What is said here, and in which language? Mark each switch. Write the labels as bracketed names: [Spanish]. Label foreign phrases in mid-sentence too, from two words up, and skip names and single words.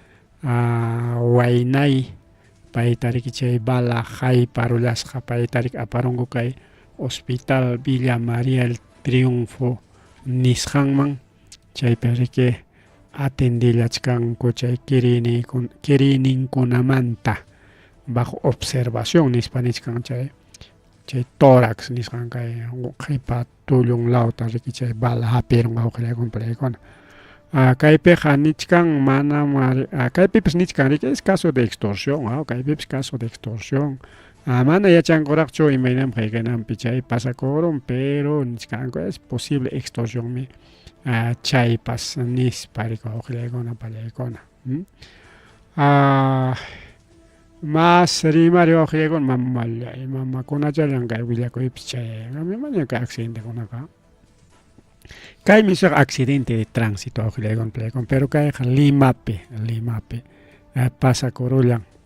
[Quechua] Waynay payta riki chay bala haypa rurasqa payta riki aparunku kay Hospital Villa María el Triunfo nisqanman chaypi riki atendillachkanku chay kirininkunamanta [Spanish] bajo observación [Quechua] nispa nisqan chay tórax nisqan kay qipa tullun lawta riki chay bala hapirun wawqillaykuna pallaykuna kaypiqa nichkan mana kaypipas nichkan riki [Spanish] es caso de extorsión [Quechua] kaypipas [Spanish] caso de extorsión [Quechua] mana yachankuraqchu imaynam qaykaynapi chay pasakurun pero nichkanku [Spanish] es posible extorsión [Quechua] chaypas nispa riki wawqillaykuna pallaykuna mas rimari wawqillaykuna mamakunachallan kay willakuypis chay imaña kay accidentekunaqa kaymi suq [Spanish] accidente de tránsito [Quechua] wawqillaykuna pallaykuna pero kayqa Limapi pasakurullan